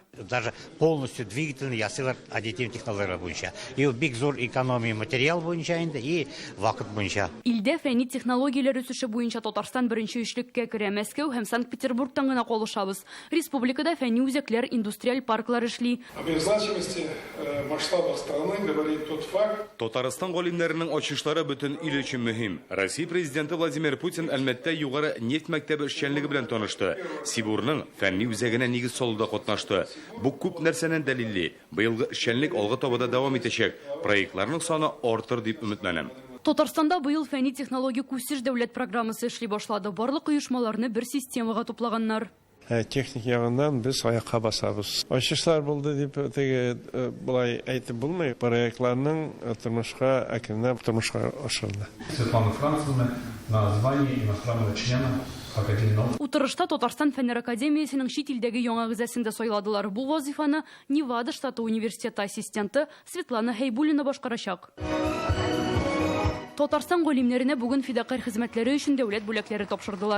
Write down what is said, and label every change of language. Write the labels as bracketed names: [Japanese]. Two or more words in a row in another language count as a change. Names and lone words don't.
[Russian] Полностью двигательный [Tatar] ясылар аддитив технологиялар буенча. И бик зур экономия материал буенча инде и вакыт буенча. Илдә фәнни технологияләр үсеше буенча Татарстан беренче өчлеккә керә. Мәскәү һәм Санкт-Петербургтан гына калышабыз. Республикада фәнни үзәкләр, индустриаль парклар эшли. [Russian] Об их значимости, масштабах страны говорит тот факт. [Tatar] Татарстан галимнәренең ачышлары бөтен ил өчен мөһим. Россия президенты Владимир Путин Әлмәттә югары нефть мәктәбе эшчәнлеге белән танышты. Сибурның фәнни үзәгенә нигез салуда катнашты. Бу күп нәрсәнән дәлилле. Быелгы эшчәнлек алга табада дәвам итәчәк. Проектларның саны артыр дип өметләнәм. Татарстанда быел фәнни технология үсеш дәүләт программасы эшли башлады. Барлык оешмаларны бер системага туплаганнар. Техник ягыннан без аякка басабыз. Ачышлар булды дип булай әйтеп булмый. Проектларның тормышка әкренләп тормышка ашырылды. [Russian] Светлана Францевна на звание иностранного члена [Tatar] Утырышта Татарстан Фәннәр академиясының чит илдәге яңа гызәсендә сайладылар. Бу вазифаны Невада штаты университеты ассистенты Светлана Хәйбуллина башкарачак. Татарстан галимнәренә бүген фидакарь хезмәтләре өчен дәүләт бүләкләре тапшырдылар.